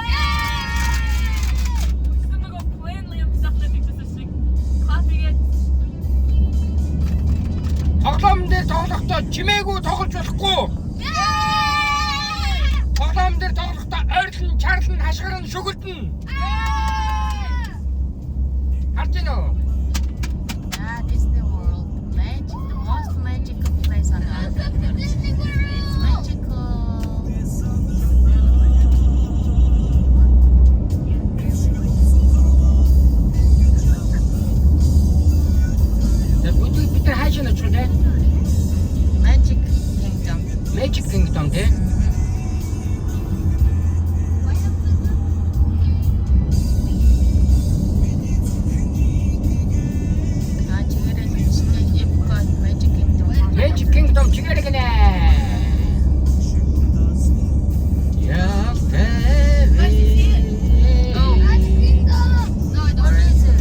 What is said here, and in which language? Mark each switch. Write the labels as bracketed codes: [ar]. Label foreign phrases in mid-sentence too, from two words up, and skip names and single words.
[mn] Тоглоом дээр тоглохдоо чимээгүй тоглож болохгүй. Тоглоом дээр тоглохдоо ойрлон, чарлан, хашгиран, шүгэлдэн. Artino. [en] Disney World, the most magical place on earth. It's magical. [mn] Бид хайж яана ч үү? [en] Magic Kingdom. [mn] Magic Kingdom тий. Magic Kingdom чигээр гинэ. [en] Yeah, baby. Oh, Magic Kingdom. No, what is it?